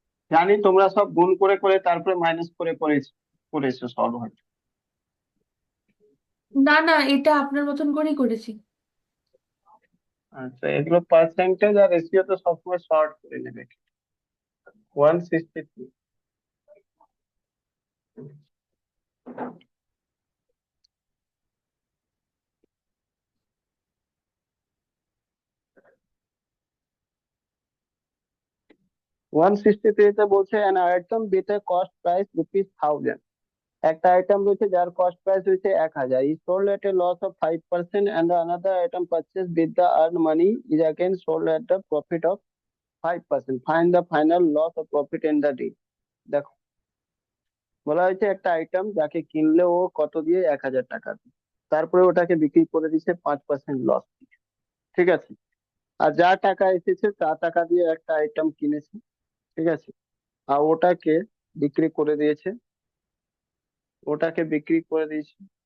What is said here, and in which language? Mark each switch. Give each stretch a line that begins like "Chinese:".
Bangla: জানি তোমরা সব গুণ করে করে তারপরে মাইনাস করে করেছো, করেছো সলভ হয়তো। না না, এটা আপনার মতন করেই করেছি। আচ্ছা, এগুলো পার্সেন্টেজ আর রেশিও তো সবসময় শর্ট করে নেবে।
English: 163,
Bangla: 163তে বলছে
English: an item with a cost price rupees 1000,
Bangla: একটা আইটেম রয়েছে যার কস্ট প্রাইস হয়েছে 1000,
English: is sold at a loss of 5%, and the another item purchased with the earned money is again sold at a profit of 5%. Find the final loss or profit in the deal.
Bangla: দেখো, বলা হয়েছে একটা item যাকে কিনলে ও কত দিয়ে? 1000 টাকা দিয়ে, তারপরে ওটাকে বিক্রি করে দিচ্ছে 5% লস। ঠিক আছে, আর যা টাকা এসেছে তা টাকা দিয়ে একটা আইটেম কিনেছে। ঠিক আছে, আর বিক্রি করে দিয়েছে ওটাকে বিক্রি করে দিয়েছে।